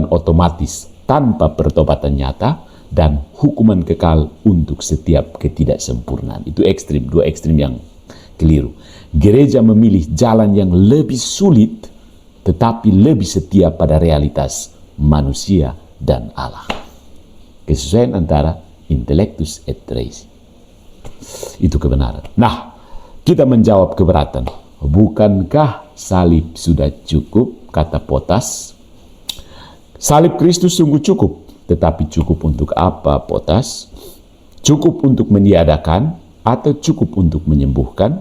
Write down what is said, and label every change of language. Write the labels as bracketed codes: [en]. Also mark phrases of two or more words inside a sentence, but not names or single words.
[id] Keselamatan otomatis tanpa pertobatan nyata, dan hukuman kekal untuk setiap ketidaksempurnaan. Itu ekstrim, dua ekstrim yang keliru. Gereja memilih jalan yang lebih sulit, tetapi lebih setia pada realitas manusia dan Allah. Kesesuaian antara [la] intellectus et res. [id] Itu kebenaran. Nah, kita menjawab keberatan. Bukankah salib sudah cukup, kata Potas? Salib Kristus sungguh cukup. Tetapi cukup untuk apa, Potas? Cukup untuk meniadakan atau cukup untuk menyembuhkan?